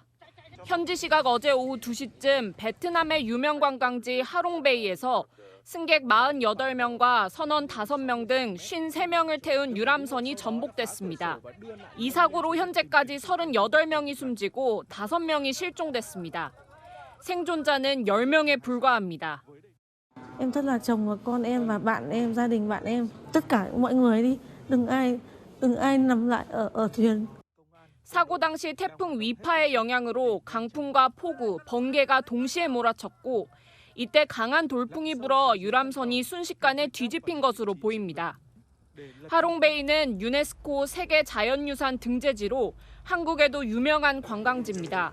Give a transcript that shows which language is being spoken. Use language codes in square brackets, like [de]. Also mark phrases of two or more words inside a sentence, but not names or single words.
[ko] 현지 시각 어제 오후 2시쯤 베트남의 유명 관광지 하롱베이에서 승객 48명과 선원 5명 등 53명을 태운 유람선이 전복됐습니다. 이 사고로 현재까지 38명이 숨지고 5명이 실종됐습니다. 생존자는 10명에 불과합니다. [vi] Em rất là chồng và con em và bạn em, gia đình bạn em, tất cả mọi người đi, đừng ai nằm lại ở thuyền. [ko] 사고 당시 태풍 위파의 영향으로 강풍과 폭우, 번개가 동시에 몰아쳤고 이때 강한 돌풍이 불어 유람선이 순식간에 뒤집힌 것으로 보입니다. 하롱베이는 유네스코 세계 자연유산 등재지로 한국에도 유명한 관광지입니다.